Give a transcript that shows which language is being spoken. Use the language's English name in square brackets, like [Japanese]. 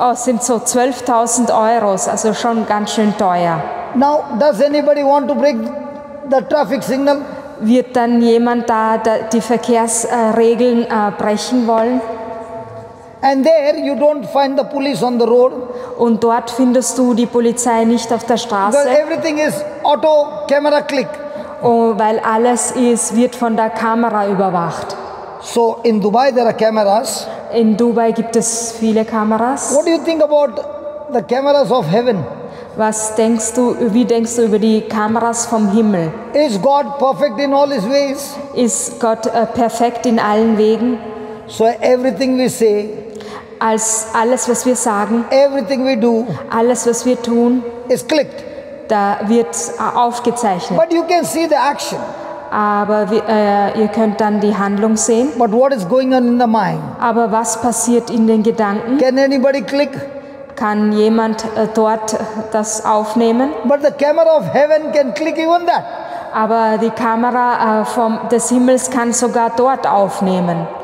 [German] sind so 12.000 Euros, also schon ganz schön teuer. [English] Now, does anybody want to break the traffic signal? [German] Wird dann jemand da die Verkehrsregeln brechen wollen? [English] And there you don't find the police on the road [German] Und dort findest du die Polizei nicht auf der [English] because [German] Straße, [English] everything is auto camera click. [German] weil alles wird von der Kamera überwacht. [English] So in Dubai there are cameras. [German] In Dubai gibt es viele Kameras. [English] What do you think about the cameras of heaven? [German] Wie denkst du über die Kameras vom Himmel? [English] Is God perfect in all his ways? [German] Ist Gott perfekt in allen Wegen? [English] So everything we say, [German] Als alles, was wir sagen, [English] everything we do [German] alles, was wir tun, [English] is clicked. [German] da wird aufgezeichnet. [English] But you can see the action. [German] Aber ihr könnt dann die Handlung sehen. [English] But what is going on in the mind? [German] Aber was passiert in den Gedanken? [English] Can anybody click? [German] Kann jemand dort das aufnehmen? [English] But the camera of heaven can click even that. [German] Aber die Kamera des Himmels kann sogar dort aufnehmen.